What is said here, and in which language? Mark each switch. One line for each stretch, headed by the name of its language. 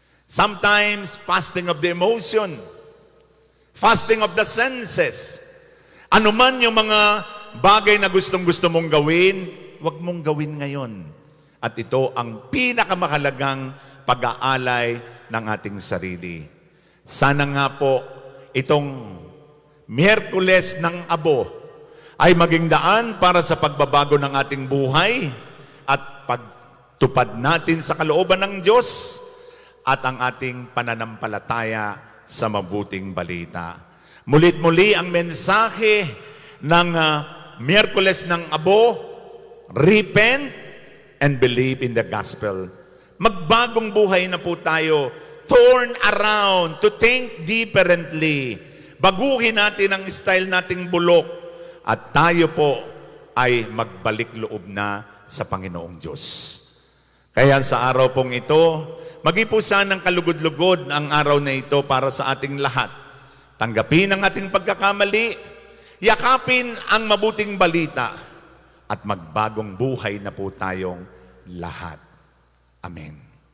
English: Sometimes, fasting of the emotion. Fasting of the senses.
Filipino: Ano man yung mga bagay na gustong-gusto mong gawin, huwag mong gawin ngayon. At ito ang pinakamahalagang pag-aalay ng ating sarili. Sana nga po itong Miyerkules ng Abo ay maging daan para sa pagbabago ng ating buhay at pagtupad natin sa kalooban ng Diyos at ang ating pananampalataya sa mabuting balita. Mulit-muli ang mensahe ng Miyerkules ng Abo,
English: repent and believe in the gospel.
Filipino: Magbagong buhay na po tayo
English: turn around, to think differently.
Filipino: Baguhin natin ang style nating bulok at tayo po ay magbalik loob na sa Panginoong Diyos. Kaya sa araw pong ito, mag-ipusan ng kalugod-lugod ang araw na ito para sa ating lahat. Tanggapin ang ating pagkakamali, yakapin ang mabuting balita, at magbagong buhay na po tayong lahat. Amen.